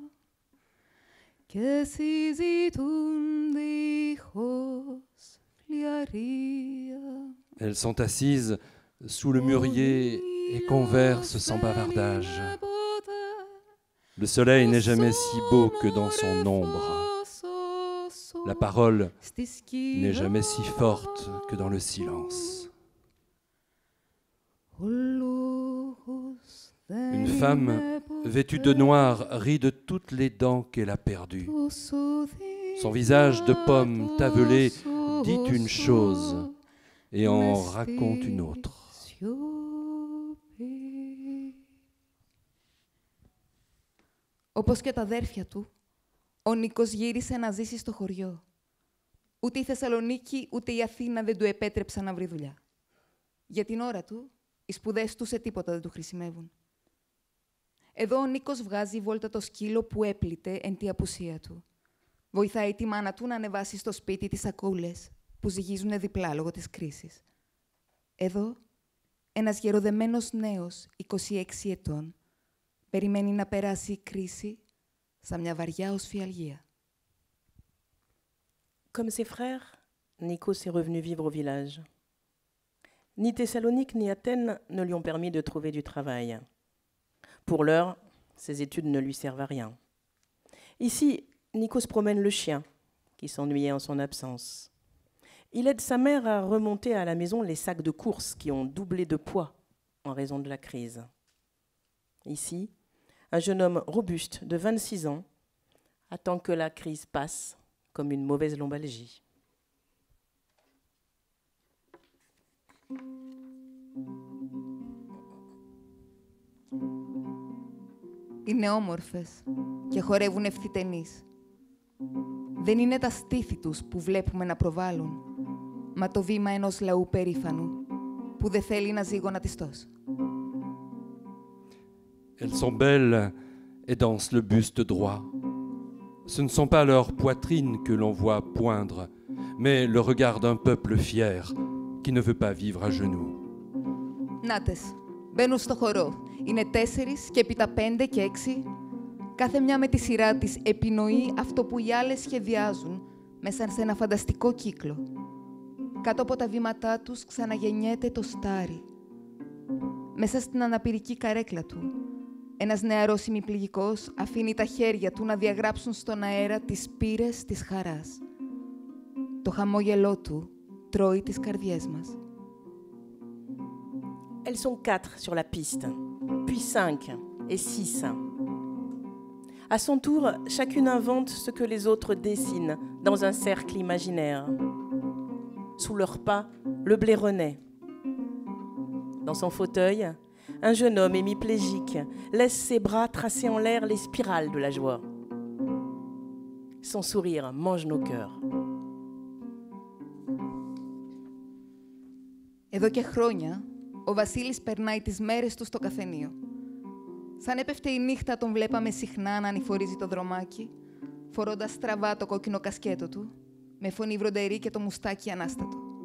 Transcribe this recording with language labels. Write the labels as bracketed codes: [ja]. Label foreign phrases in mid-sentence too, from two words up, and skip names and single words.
[el] και συζητούν δίχως φλιαρία. [fr] Elles sont assises sous le mûrier et conversent sans bavardage. Le soleil n'est jamais si beau que dans son ombre. La parole n'est jamais si forte que dans le silence. Une femme vêtue de noir rit de toutes les dents qu'elle a perdues. Son visage de pomme tavelé dit une chose et en raconte une autre. [el] Όπως και τα αδέρφια του, ο Νίκος γύρισε να ζήσει στο χωριό. Ούτε η Θεσσαλονίκη, ούτε η Αθήνα δεν του επέτρεψαν να βρει δουλειά. Για την ώρα του, οι σπουδές του σε τίποτα δεν του χρησιμεύουν. Εδώ ο Νίκος βγάζει βόλτα το σκύλο που έπλητε εν τη απουσία του. Βοηθάει τη μάνα του να ανεβάσει στο σπίτι τις σακούλες που ζυγίζουν διπλά λόγω της κρίσης. Εδώ, ένας γεροδεμένος νέος, 26 ετών, περιμένει να περάσει η κρίση σαν μια βαριά οσφιαλγία. [fr] Comme ses frères, Nikos est revenu vivre au village. Ni Thessalonique ni Athènes ne lui ont permis de trouver du travail. Pour l'heure, Ses études ne lui servent à rien. Ici, Nikos promène le chien, qui s'ennuyait en son absence. Il aide sa mère à remonter à la maison les sacs de courses qui ont doublé de poids en raison de la crise. Ici, un jeune homme robuste de 26 ans attend que la crise passe comme une mauvaise lombalgie. [el] Είναι όμορφες και χορεύουν ευθυτενείς. Δεν είναι τα στήθη τους που βλέπουμε να προβάλλουν, μα το βήμα ενός λαού περήφανου που δεν θέλει να ζυγονατιστός. [fr] Elles sont belles et dansent le buste droit. Ce ne sont pas leurs poitrines que l'on voit poindre, mais le regard d'un peuple fier qui ne veut pas vivre à genoux. [el] Νάτες, μπαίνουν στο χορό. Είναι 4 και έπειτα 5 και 6. Κάθε μια με τη σειρά της επινοεί αυτό που οι άλλες σχεδιάζουν μέσα σε ένα φανταστικό κύκλο. Κάτω από τα βήματά τους ξαναγεννιέται το στάρι. Μέσα στην αναπηρική καρέκλα του, ένας νεαρός ημιπληγικός αφήνει τα χέρια του να διαγράψουν στον αέρα τις πύρες της χαράς. Το χαμόγελό του τρώει τις καρδιές μας. [fr] Elles sont 4 sur la piste, puis 5 et 6. À son tour, chacune invente ce que les autres dessinent dans un cercle imaginaire. Sous leurs pas, le blé renaît. Dans son fauteuil, un jeune homme hémiplégique laisse ses bras tracer en l'air les spirales de la joie. Son sourire mange nos cœurs. [el] Εδώ και χρόνια, ο Βασίλης περνάει τις μέρες του στο καφενείο. Σαν έπεφτε η νύχτα, τον βλέπαμε συχνά να ανηφορίζει το δρομάκι, φορώντας στραβά το κόκκινο κασκέτο του, με φωνή βροντερή και το μουστάκι ανάστατο.